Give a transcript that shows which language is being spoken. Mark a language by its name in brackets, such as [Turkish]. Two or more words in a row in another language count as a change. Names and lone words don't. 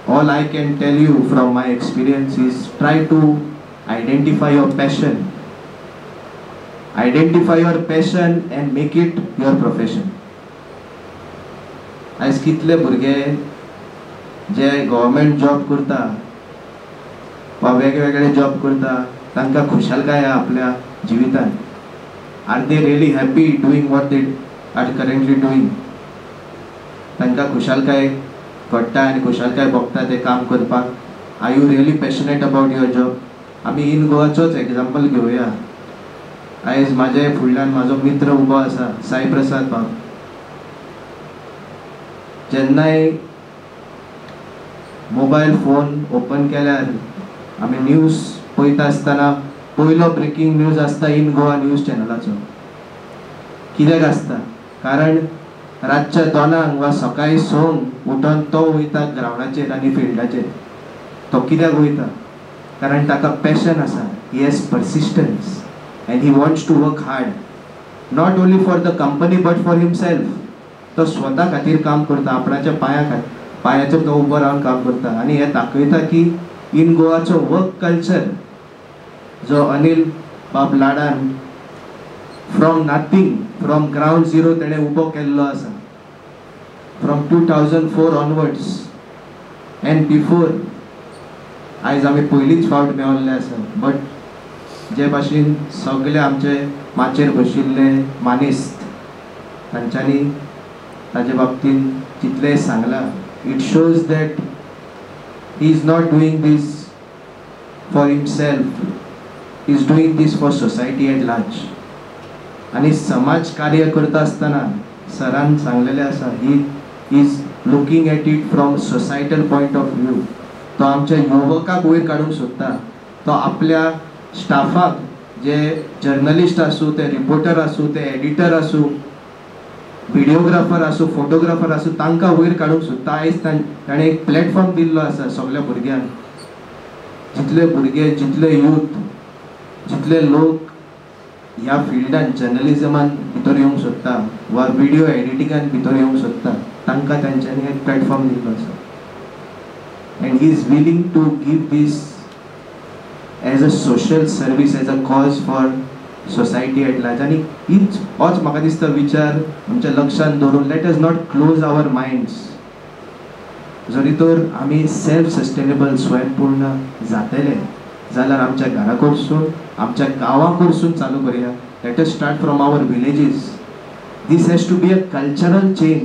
[English] all I can tell you from my experience is try to identify your passion. Identify your passion and make it your profession. [Konkani] आज कितले भुरगे जे [English] government job [Konkani] करता वा वेगवेगळे जॉब करता तांकां खुशालकाय आपल्या जिवितान. [English] Are they really happy doing what they are currently doing? [Konkani] तांकां खुशालकाय घडटा आनी खुशालकाय भोगता ते काम करपाक. [English] Are you really passionate about your job? [Konkani] आमी इन गोवाचोच एग्जाम्पल घेवया. आयज म्हाजे फुडल्यान म्हाजो मित्र उबो आसा, साई प्रसाद भाव. जेन्नाय [English] mobile phone open [Konkani] केल्यार आमी न्यूज पळयता आसतना पयलो [English] breaking news [Konkani] आसता इन गोवा न्यूज चॅनलाचो. कित्याक आसता? कारण रातच्या 2 वा सकाळी 6 उठोन तो वयता ग्रावंडाचेर आनी फिल्डाचेर. तो कित्याक वयता? कारण ताका पॅशन आसा. [English] He has persistence and he wants to work hard, not only for the company but for himself. [Konkani] तो स्वता खातीर काम करता, आपणाच्या पांयाचेर तो उबो रावन काम करता. आनी हे दाखयता की इन गोवाचो [English] work culture [Konkani] जो अनिल बाब लाडान [English] from nothing, from ground zero [Konkani] तेणे उबो केल्लो आसा. [English] From 2004 onwards and before. [Konkani] आयज आमी पयलींच फावट मेळिल्ले आसा, बट जे भाशेन सगळे आमचे माचेर बशिल्ले मानेस्त तांच्यांनी ताजे बाबतीन जितलें सांगलां, [English] It shows that he is not doing this for himself, he is doing this for society at large. [Konkani] आणि समाज कार्य करता आसतना सरान सांगलेलें आसा, [English] he is looking at it from societal point of view. [Konkani] तो आमच्या युवकाक वयर काडूंक सोदता. तो आपल्या स्टाफाक, जे जर्नलिस्ट आसूं, ते रिपोर्टर आसूं, ते एडिटर आसूं, व्हिडिओग्राफर आसूं, फोटोग्राफर आसूं, तांकां वयर काडूंक सोदता. आयज ताणें एक प्लॅटफॉर्म दिल्लो आसा सगळ्या भुरग्यांक. जितले भुरगे, जितले यूथ, जितले लोक ह्या फिल्डान जर्नलिजमान भितर येवंक सोदता वा व्हिडिओ एडिटिंगान भितर येवंक सोदता, तांकां तांच्यांनी एक प्लॅटफॉर्म दिल्लो आसा. [English] And he is willing to give this as a social service, as a cause for society at large. [Konkani] आनी होच म्हाका दिसता विचार आमच्या लक्षांत दवरून [English] let us not close our minds. [Konkani] जरी तर आमी [English] self sustainable, [Konkani] स्वयंपूर्ण जातले जाल्यार आमच्या घरा कडसून, आमच्या गांवां कडसून चालू करुया. [English] Let us start from our villages. This has to be a cultural change.